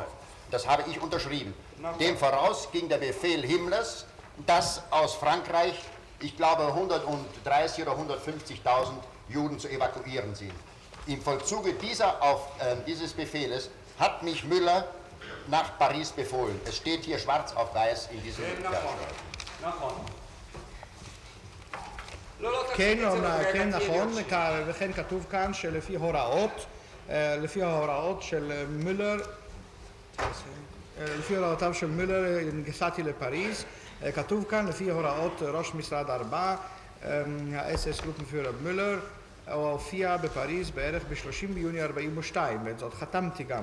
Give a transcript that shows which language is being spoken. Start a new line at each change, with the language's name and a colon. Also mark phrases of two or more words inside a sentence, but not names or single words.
German: Das habe ich unterschrieben. Dem voraus ging der Befehl Himmlers, dass aus Frankreich, ich glaube, 130.000 oder 150.000 Juden zu evakuieren sind. Im Vollzuge dieses Befehles hat mich Müller nach Paris befohlen. Es steht hier schwarz auf weiß in diesem
Hebrew: כן, נכון, וכן כתוב כאן שלפי ההוראות של מולר, לפי הוראותיו של מולר נסעתי לפריז, כתוב כאן לפי הוראות ראש משרד 4, ה-SS גרופנפיורר מולר, הוא הופיע בפריז בערך ב-30 ביוני 42, ואת זאת חתמתי גם.